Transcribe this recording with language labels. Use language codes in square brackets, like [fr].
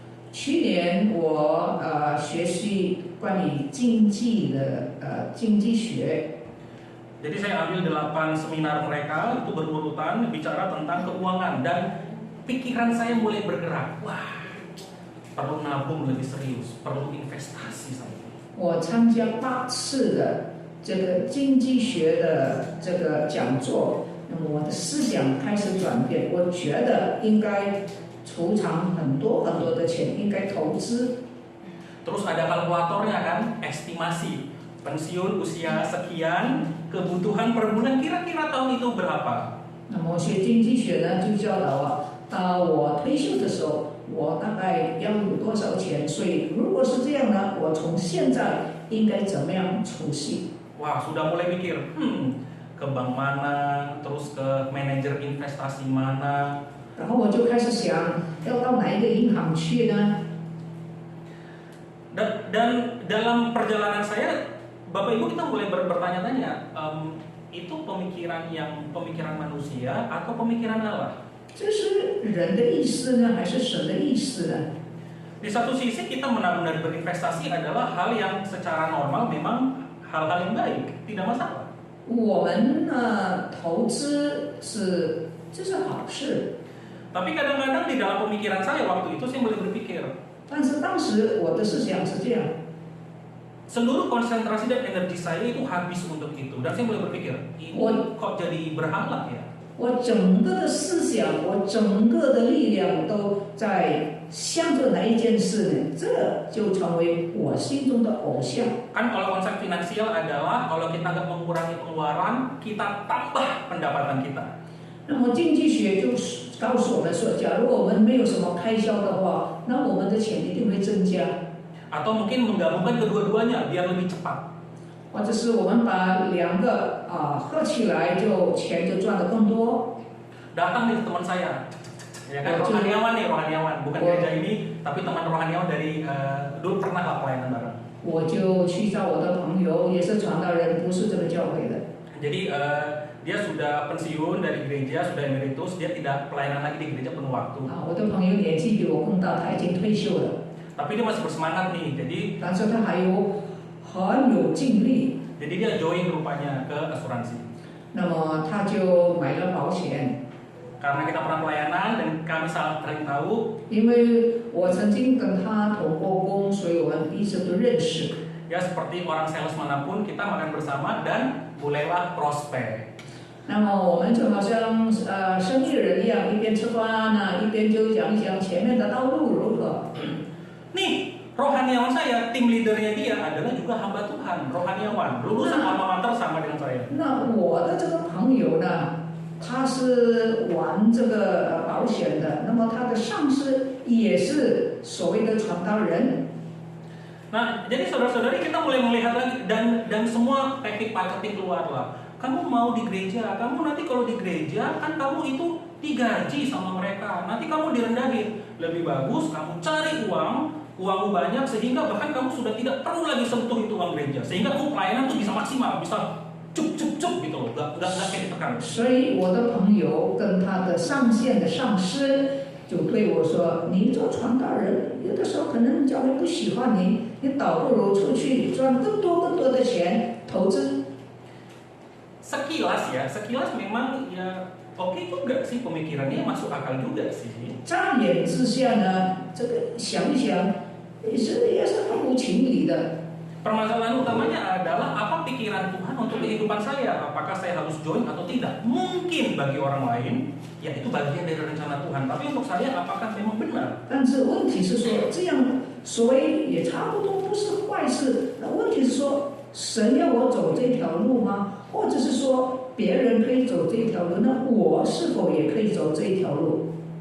[zh] 去年我学习关于经济的经济学， [id] Jadi saya ambil 8 seminar mereka itu berurutan bicara tentang keuangan dan pikiran saya mulai bergerak. Wah, perlu nabung lebih serius, perlu investasi saya. [zh] 我参加8次的这个经济学的这个讲座，那么我的思想开始转变，我觉得应该储藏很多很多的钱，应该投资。 [id] Terus ada kalkulatornya kan, estimasi pensiun usia sekian, kebutuhan per bulan kira-kira tahun itu berapa? [zh] 那么学经济学呢，就教导到我退休的时候，我大概要有多少钱？所以如果是这样呢，我从现在应该怎么样储蓄？ [id] Wah, sudah mulai mikir, ke bank mana, terus ke manajer investasi mana. [zh] 然后我就开始想，要到哪一个银行去呢？ [id] Dan dalam perjalanan saya, Bapak Ibu kita mulai bertanya-tanya, itu pemikiran manusia atau pemikiran Allah? [zh] 这是人的意思呢，还是神的意思呢？ [id] Di satu sisi kita benar-benar berinvestasi adalah hal yang secara normal memang hal-hal yang baik, tidak masalah. [zh] 我们投资这是好事， [id] Tapi kadang-kadang di dalam pemikiran saya waktu itu saya mulai berpikir, [zh] 但是当时我的思想是这样， [id] seluruh konsentrasi dan energi saya itu habis untuk itu. Dan saya mulai berpikir, ini kok jadi berhala ya? [zh] 我整个的思想，我整个的力量都在向着哪一件事呢？这就成为我心中的偶像。 [id] Kan kalau konsep finansial adalah kalau kita nggak mengurangi pengeluaran, kita tambah pendapatan kita. [zh] 那么经济学就告诉我们说，假如我们没有什么开销的话，那我们的钱一定会增加。 [id] Atau mungkin menggabungkan kedua-duanya biar lebih cepat. [zh] 或者是我们把两个合起来，钱就赚得更多。 [id] Datang nih teman saya, ya kan rohaniawan, bukan gereja ini, tapi teman rohaniawan dari dulu pernah lah pelayanan bareng. [zh] 我就去找我的朋友，也是传道人，不是这个教会的。 [id] Jadi dia sudah pensiun dari gereja, sudah emeritus, dia tidak pelayanan lagi di gereja penuh waktu. [zh] 我的朋友年纪比我更大，他已经退休了， [id] Tapi dia masih bersemangat nih, jadi [zh] 但是他还有很有精力。 [id] dia join rupanya ke asuransi. [zh] 那么他就买了保险， [id] Karena kita pernah pelayanan dan kami saling tahu, [zh] 因为我曾经跟他同过工，所以我们一直都认识。 [id] ya seperti orang sales manapun kita makan bersama dan mulailah prospek. [zh] 那么我们就好像生意人一样，一边吃饭一边就讲一讲前面的道路如何。 [id] Nih, rohaniawan saya, tim leadernya dia adalah juga hamba Tuhan, rohaniawan, lulusan alma mater sama dengan saya. [zh] 那我的这个朋友呢，他是玩这个保险的，那么他的上司也是所谓的传道人。 [id] Nah, jadi saudara-saudari kita mulai melihat lagi dan semua teknik keluar lah. Kamu mau di gereja, kamu nanti kalau di gereja kan kamu itu digaji sama mereka. Nanti kamu direndahin. Lebih bagus kamu cari uangmu banyak sehingga bahkan kamu sudah tidak perlu lagi sentuh itu uang gereja. Sehingga kamu pelayanan tuh bisa maksimal, bisa cup gitu loh, nggak kayak ditekan. [zh] 所以我的朋友跟他的上线的上司就对我说：“你做传道人，有的时候可能教会不喜欢你，你倒不如出去赚更多的钱投资。” [id] Sekilas memang ya oke juga sih pemikirannya masuk akal juga sih. [zh] 乍眼之下呢，这个想一想，也是很无情理的。 [id] Permasalahan utamanya adalah apa pikiran Tuhan untuk kehidupan saya? Apakah saya harus join atau tidak? Mungkin bagi orang lain, ya itu bagian dari rencana Tuhan. Tapi untuk saya, apakah memang benar? [zh] 但是问题是说，这样所谓也差不多不是坏事。那问题是说，神要我走这条路吗？或者是说别人可以走这条路，那我是否也可以走这条路？